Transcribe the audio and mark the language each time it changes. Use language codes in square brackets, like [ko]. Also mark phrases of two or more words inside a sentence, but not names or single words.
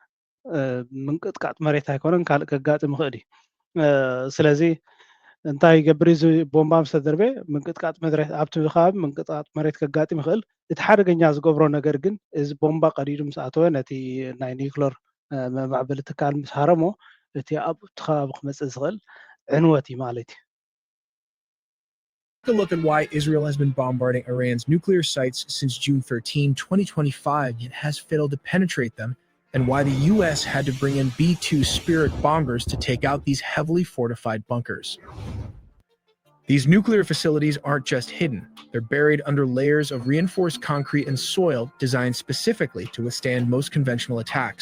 [ti] ምንቅጥቃጥ መሬት ኣይኮነን ካልእ ከጋጥም ይኽእል እዩ ስለዚ እንታይ ይገብር እዚ ቦምባ ምስ ተደርበ ምንቅጥቃጥ መሬት ኣብቲ ከባቢ ምንቅጥቃጥ መሬት ከጋጥም ይኽእል እቲ ሓደገኛ ዝገብሮ ነገር ግን እዚ ቦምባ ቀዲዱ ምስ ኣተወ ነቲ ናይ ኒውክለር ማዕበል ትካል ምስ ሃረሞ እቲ ኣብቲ ከባቢ ክመፅእ ዝኽእል ዕንወት እዩ ማለት እዩ [en] Take a look at why Israel has been bombarding Iran's nuclear sites since June 13, 2025, yet has failed to penetrate them, and why the U.S. had to bring in B-2 Spirit bombers to take out these heavily fortified bunkers. These nuclear facilities aren't just hidden, they're buried under layers of reinforced concrete and soil designed specifically to withstand most conventional attacks.